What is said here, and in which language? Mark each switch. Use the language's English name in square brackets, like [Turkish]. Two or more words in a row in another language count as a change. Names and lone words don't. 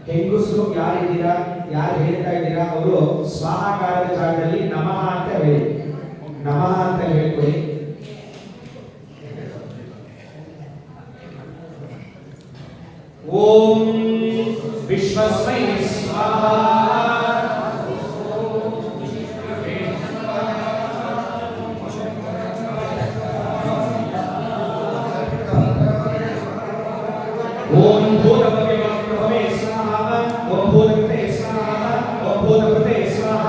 [Kannada] ಹೆಂಗಸರು ಯಾರಿದ್ದೀರಾ, ಯಾರು ಹೇಳ್ತಾ ಇದ್ದೀರಾ ಅವರು ಸ್ವಾಹಾಕಾರದ ಜಾಗದಲ್ಲಿ ನಮಃ ಅಂತ ಹೇಳಿ, ನಮಃ ಅಂತ ಹೇಳ್ಕೊಳ್ಳಿ. [Sanskrit] ಓಂ ವಿಶ್ವಸ್ಮೈ ಸ್ವಾಹಾ. ओम भूतभवे प्रभवे स्वाहा. ओम भूतभवे स्वाहा. ओम भूतभवे स्वाहा.